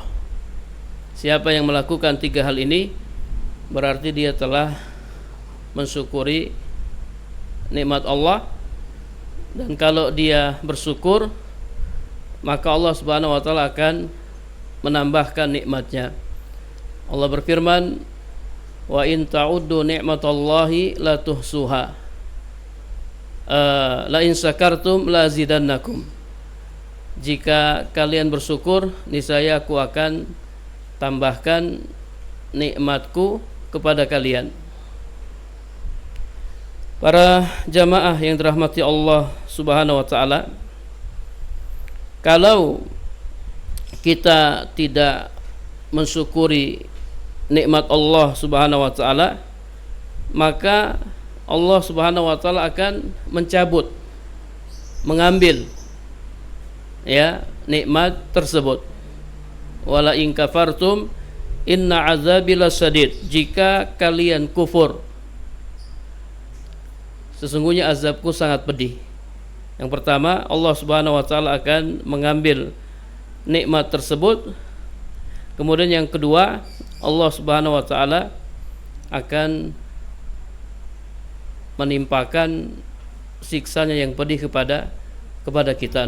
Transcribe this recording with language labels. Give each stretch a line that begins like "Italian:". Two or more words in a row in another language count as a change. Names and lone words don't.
Indonesian: Siapa yang melakukan 3 hal ini, berarti dia telah mensyukuri nikmat Allah. Dan kalau dia bersyukur, maka
Arabic: الله سبحانه وتعالى
Indonesian: akan menambahkan nikmatnya. Allah berfirman,
Arabic: وإن تعدوا نعمة الله لا تحصوها لئن شكرتم لأزيدنكم.
Indonesian: Jika kalian bersyukur, niscaya aku akan tambahkan nikmatku kepada kalian. Para jamaah yang dirahmati
Arabic: الله سبحانه وتعالى,
Indonesian: kalau kita tidak mensyukuri nikmat
Arabic: الله سبحانه وتعالى,
Indonesian: maka
Arabic: الله سبحانه وتعالى
Indonesian: akan mencabut, mengambil ya nikmat tersebut.
Arabic: ولئن كفرتم إن عذابي لشديد.
Indonesian: Jika kalian kufur, sesungguhnya azabku sangat pedih. Yang pertama,
Arabic: الله سبحانه وتعالى
Indonesian: akan mengambil nikmat tersebut. Kemudian yang kedua,
Arabic: الله سبحانه وتعالى
Indonesian: akan menimpakan siksanya yang pedih kepada kita.